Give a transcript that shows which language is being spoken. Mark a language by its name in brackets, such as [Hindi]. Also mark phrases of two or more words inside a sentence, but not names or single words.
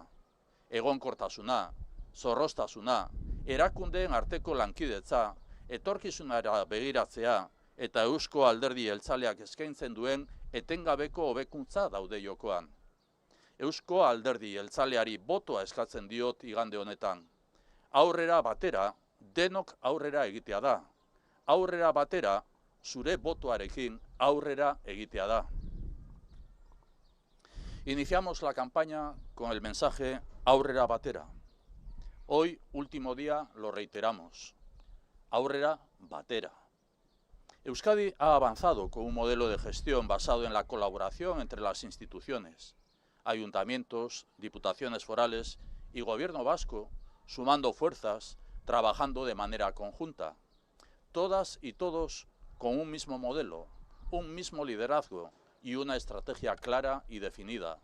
[Basque] Egonkortasuna, zorroztasuna, erakundeen arteko lankidetza, etorkizunara begiratzea eta Eusko Alderdi Jeltzaleak eskaintzen duen etengabeko hobekuntza daude jokoan. Eusko Alderdi Jeltzaleari botoa eskatzen diot igande honetan. Aurrera batera, denok aurrera egitea da. Aurrera batera, zure botoarekin aurrera egitea da. [Spanish] Iniciamos la campaña con el mensaje [Basque] Aurrera batera. [Spanish] Hoy, último día, lo reiteramos. [Basque] Aurrera batera. [Spanish] Euskadi ha avanzado con un modelo de gestión basado en la colaboración entre las instituciones, ayuntamientos, diputaciones forales y gobierno vasco, sumando fuerzas, trabajando de manera conjunta. Todas y todos con un mismo modelo, un mismo liderazgo y una estrategia clara y definida.